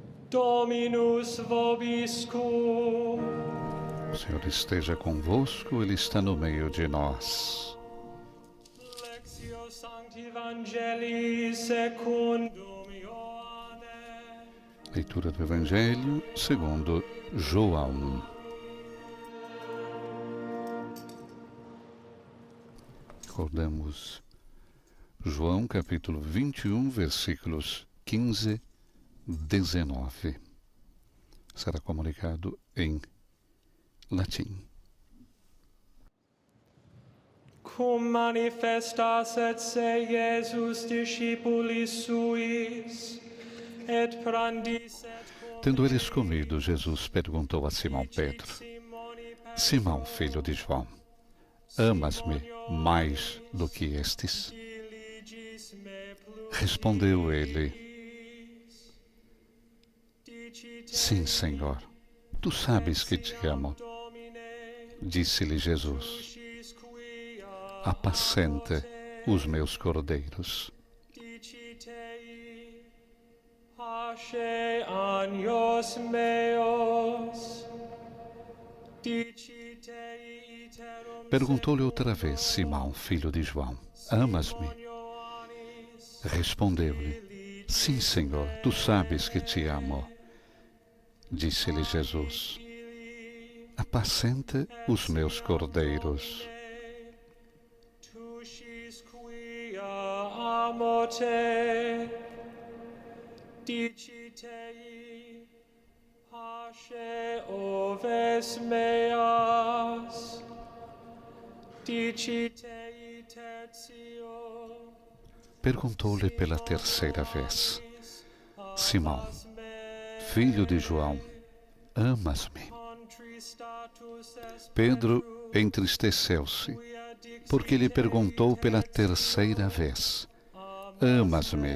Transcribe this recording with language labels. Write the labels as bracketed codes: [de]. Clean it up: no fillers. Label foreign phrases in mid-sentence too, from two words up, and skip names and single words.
[la] Dominus vobiscum. [pt] O Senhor esteja convosco, Ele está no meio de nós. [la] Lectio Sancti Evangelii secundum Ioannem. [pt] Leitura do Evangelho segundo João. Recordamos João capítulo 21, versículos 15 e 19. Será comunicado em latim. [la] Cum manifestasset se Iesus discipulis suis, et prandisset cum [pt] Tendo eles comido, Jesus perguntou a Simão Pedro: Simão, filho de João, amas-me mais do que estes? Respondeu ele: Sim, Senhor, tu sabes que te amo. Disse-lhe Jesus: Apacenta os meus cordeiros. [la] Pasce agnos meos. [pt] Perguntou-lhe outra vez Simão, filho de João: Amas-me? Respondeu-lhe: Sim, Senhor, tu sabes que te amo. Disse-lhe Jesus: Apacenta os meus cordeiros. [la] Tucis quia amo te, dicitei, pasce oves meas, dicitei tertio. [pt] Perguntou-lhe pela terceira vez: Simão, filho de João, amas-me? Pedro entristeceu-se, porque lhe perguntou pela terceira vez: Amas-me?